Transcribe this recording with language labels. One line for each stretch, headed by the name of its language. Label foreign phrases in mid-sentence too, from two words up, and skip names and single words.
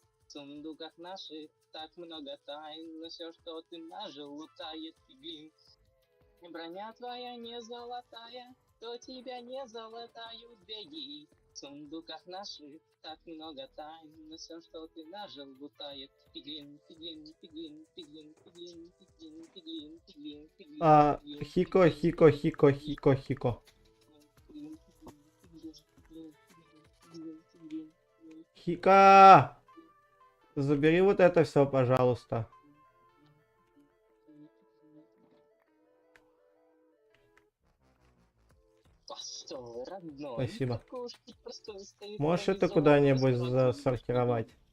Russian: В сундуках наших так много тайн, но все, что ты нажил, лутает пиглин. Броня твоя не золотая, то тебя не золотают, беги. В сундуках наших так много тайн, но все, что ты нажил, лутает пиглин, пиглин, пиглин, пиглин, пиглин, пиглин, пиглин, пиглин, пиглин. Хико, хико, хико, хико, хико. Хика! Забери вот это все, пожалуйста. Постой, родной. Спасибо. Какой уж ты простой стоит Можешь твои это золото куда-нибудь золотые. засортировать?